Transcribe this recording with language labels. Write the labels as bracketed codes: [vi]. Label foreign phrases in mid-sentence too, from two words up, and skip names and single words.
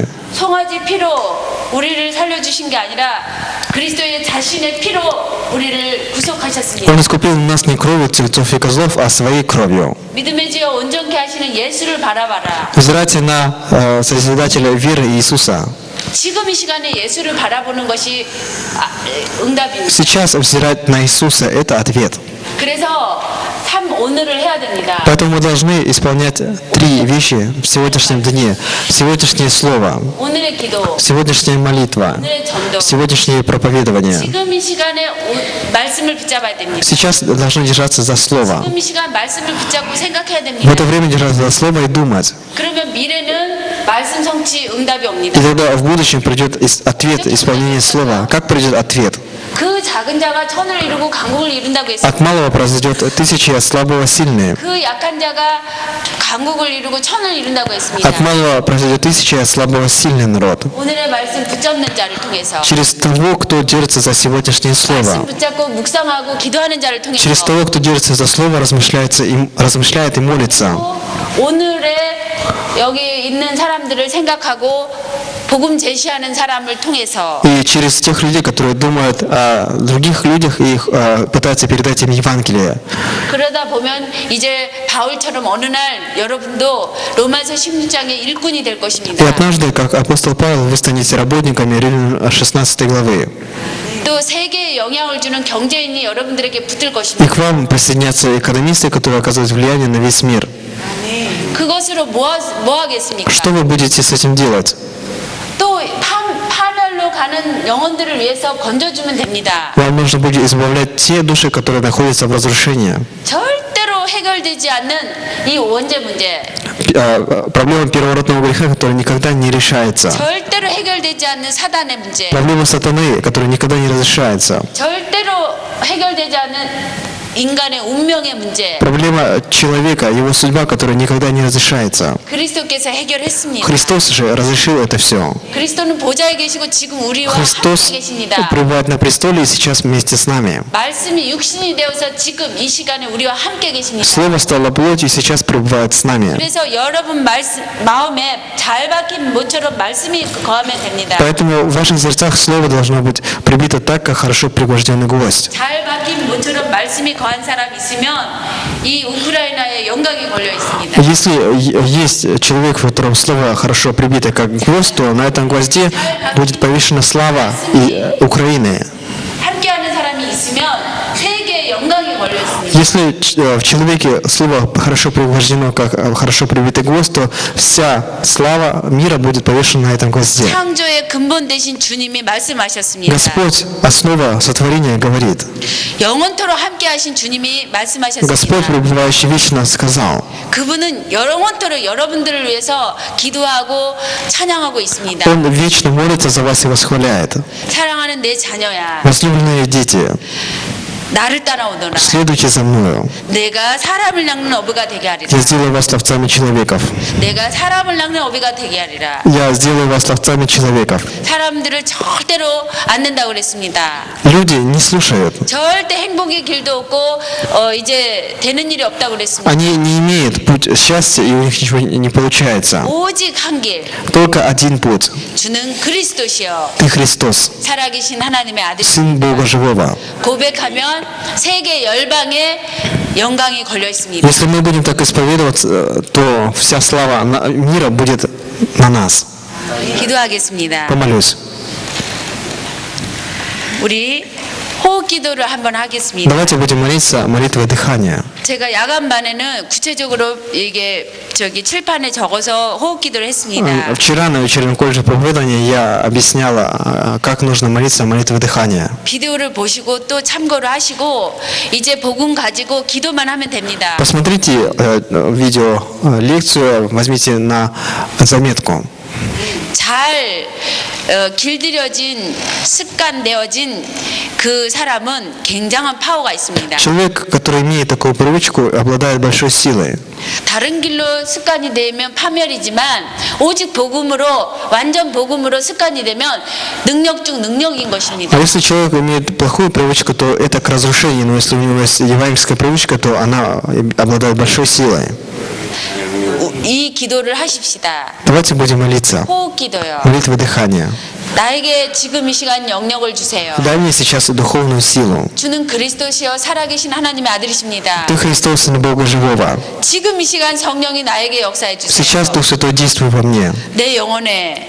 [ko] 송아지 피로 우리를 살려주신 게 아니라 그리스도의 자신의 피로 우리를 구속하셨습니다. [ru] Он искупил нас не кровью тельцов и козлов, а своей кровью. [ko] 믿음의 지어 온전케 하시는 예수를 바라봐라. [ru] Взирайте на Созидателя веры Иисуса. [ko] 지금 이 시간에 예수를 바라보는 것이 응답입니다. [ru] Сейчас взирать на Иисуса – это ответ. [ko] 그래서 참 오늘을 해야 됩니다. [ru] Поэтому мы должны исполнять 3 вещи в сегодняшнем дне. Сегодняшнее слово, [ko] 오늘의 기도, [ru] сегодняшняя молитва, [ko] 오늘의 전도. [ru] сегодняшнее проповедование. [ko] 지금 이 시간에 말씀을 붙잡아야 됩니다. [ru] Сейчас должны держаться за слово. [ko] 지금 이 시간 말씀을 붙잡고 생각해야 [ru] В [ko] 됩니다. [ru] это время держаться за слово и думать. [ko] 그러면 미래는 말씀 성취 응답이 [ru] И [ko] 옵니다. [ru] тогда в будущем придет ответ, исполнение слова. Как придет ответ? [ko] 그 작은 자가 천을 이루고 강국을 이룬다고 [ru] От [ko] 했습니다. [ru] малого произойдет тысячи, от слабого сильные. [ko] 그 약한 자가 강국을 이루고 천을 이룬다고 했습니다. [ru] От малого произойдет тысячи, от слабого сильный народ. [ko] 오늘의 말씀 붙잡는 자를 통해서 [ru] Через того, кто держится за сегодняшнее [ko] 말씀 [ru] слово. [ko] 붙잡고 묵상하고 기도하는 자를 통해서 [ru] Через того, кто держится за слово, размышляет и молится. [ko] 오늘의 여기 있는 사람들을 생각하고 복음 제시하는 사람을 통해서 [ru] И через тех людей, которые думают о других людях и их, пытаются передать им Евангелие. [ko] 그러다 보면 이제 바울처럼 어느 날 여러분도 로마서 16장의 일꾼이 될 [ru] И [ko] 것입니다. [ru] однажды, как апостол Павел, вы станете работниками Римлян 16 главы. [ko] 또 세계에 영향을 주는 경제인이 여러분들에게 붙을 [ru] И [ko] 것입니다. [ru] к вам присоединятся экономисты, которые оказывают влияние на весь мир. [ko] 그것으로 뭐 하겠습니까? [ru] Что вы будете с этим делать? [ko] 또 파멸로 가는 영혼들을 위해서 건져주면 됩니다. [ru] Вам нужно будет избавлять те души, которые находятся в разрушении. [ko] 절대로 해결되지 않는 이 원죄 문제, [ru] Проблема первородного греха, которая никогда не решается. [ko] 절대로 해결되지 않는 사단의 문제, [ru] Проблема сатаны, которая никогда не разрешается. [ko] 절대로 해결되지 않는 인간의 운명의 문제, [ru] Проблема человека, его судьба, которая никогда не разрешается. [ko] 그리스도께서 해결했습니다. [ru] Христос же разрешил это все. [ko] 그리스도는 보좌에 계시고 지금 우리와 [ru] Христос [ko] 함께 계십니다. [ru] пребывает на престоле и сейчас вместе с нами. [ko] 말씀이 육신이 되어서 지금 이 시간에 우리와 함께 계십니다. [ru] Слово стало плотью и сейчас пребывает с нами. [ko] 그래서 여러분 마음에 잘 박힌 모처럼 말씀이 거하면 됩니다. [ru] Поэтому в ваших сердцах Слово должно быть прибито так, как хорошо пригвожденный гвоздь. [ko] 잘 박힌 모처럼 말씀이 거한 사람 있으면 이 우크라이나에 영광이 걸려 있습니다. [ru] Если есть человек, в котором Слово хорошо прибито как гвоздь, то на этом гвозде будет повешена слава и Украины. [ko] 함께하는 사람이 있으면 세계에 영광이 걸려 있습니다. [ru] Если в человеке Слово хорошо пригвождено, как хорошо прибитый гвоздь, то вся слава мира будет повешена на этом гвозде. [ko] 창조의 근본 되신 주님이 말씀하셨습니다. [ru] Господь, основа сотворения, говорит. [ko] 영원토록 함께하신 주님이 말씀하셨습니다. [ru] Господь, пребывающий вечно, сказал. [ko] 그분은 영원토록 여러분들을 위해서 기도하고 찬양하고 있습니다. [ru] Он вечно молится за вас и восхваляет. [ko] 사랑하는 내 자녀야, [ru] Возлюбленные дети, [ko] 나를 따라오너라. [ru] следуйте за мною. [ko] 내가 사람을 낚는 어부가 되게 하리라. [ru] Я сделаю вас ловцами человеков. [ko] 내가 사람을 낚는 어부가 되게 하리라. [ru] Я сделаю вас ловцами человеков. [ko] 사람들을 절대로 안 된다고 그랬습니다. [ru] Люди не слушают. [ko] 절대 행복의 길도 없고 이제 되는 일이 없다고 그랬습니다. [ru] Они не имеют путь счастья, и у них ничего не получается. [ko] 오직 한 길, [ru] Только один путь. [ko] 주는 그리스도시여 [ru] Ты Христос, [ko] 살아계신 하나님의 아들. [ru] Сын Бога Живого. [ko] 고백하면 세계 열방에 영광이 걸려 있습니다. [ru] Если мы будем так исповедоваться, то вся слава мира будет на нас. [ko] 기도하겠습니다. [ru] Помолюсь. [ko] 우리 호흡 기도를 한번 하겠습니다. [ru] Давайте будем молиться молитвой дыхания. [ko] 제가 야간반에는 구체적으로 이게 칠판에 적어서 호흡 기도를 했습니다. [ru] Вчера на вечернем колледже проповедования я объясняла, как нужно молиться молитвой дыхания. [ko] 비디오를 보시고 또 참고를 하시고 이제 복음 가지고 기도만 하면 됩니다. [ru] Посмотрите видео лекцию, возьмите на заметку. [ko] 잘 길들여진 습관되어진 그 사람은 굉장한 파워가 있습니다. [ru] Человек, который имеет такую привычку, обладает большой силой. [ko] 다른 길로 습관이 되면 파멸이지만 오직 복음으로 완전 복음으로 습관이 되면 능력 중 능력인 것입니다. [ru] А если человек имеет плохую привычку, то это к разрушению. Но если у него есть евангельская привычка, то она обладает большой силой. [ko] 이 기도를 하십시다. [ru] Давайте будем молиться. [ko] 호흡 기도요. [ru] Молитва дыхания. [ko] 나에게 지금 이 시간 영역을 주세요. [ru] Дай мне сейчас духовную силу. [ko] 주는 그리스도시여 살아계신 하나님의 아들이십니다. [ru] Ты Христос, Сын Бога Живого. [ko] 지금 이 시간 성령이 나에게 역사해 주세요. [ru] Сейчас Дух Святой действует во мне, [ko] 내 영혼에,